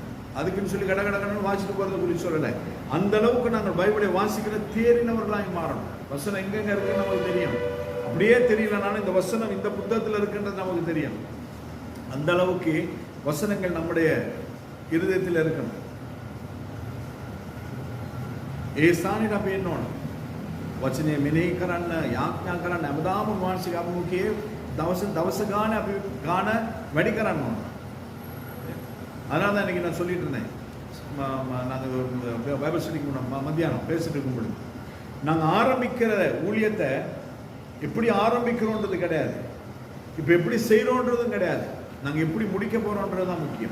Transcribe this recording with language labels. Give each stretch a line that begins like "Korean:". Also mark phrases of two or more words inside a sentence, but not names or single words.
Tamil: அதுக்குன்னு சொல்லி கடகடன்னு வாசிட்டு போகிறத குறித்து சொல்லலை. அந்த அளவுக்கு நாங்கள் பைபிளை வாசிக்கிற தேறினவர்களாக மாறணும். வசனம் எங்கெங்க இருக்குன்னு நமக்கு தெரியும். அப்படியே தெரியலனாலும் இந்த வசனம் இந்த புத்தகத்தில் இருக்குன்றது நமக்கு தெரியும். அந்த அளவுக்கு வசனங்கள் நம்முடைய இருதயத்தில் இருக்கணும்.
Sinhala: ඒ ස්ථානෙට අපි එන්න ඕන. වචනය මෙනෙහි කරන්න, යාඥා කරන්න, හැමදාම උන්වහන්සේගේ අභිමුඛයේ දවස ගාන අපි ගාන වැඩි කරන්න ඕන.
Tamil: அதனால தான் இன்றைக்கி நான் சொல்லிட்டு இருந்தேன். நாங்கள்
English: Bible study
Tamil: மத்தியானம் பேசிட்டு இருக்கும்பொழுது நாங்கள் ஆரம்பிக்கிற ஊழியத்தை எப்படி ஆரம்பிக்கிறோன்றது கிடையாது, இப்போ எப்படி செய்கிறோன்றதும் கிடையாது, நாங்கள் எப்படி முடிக்க போகிறோன்றது தான் முக்கியம்.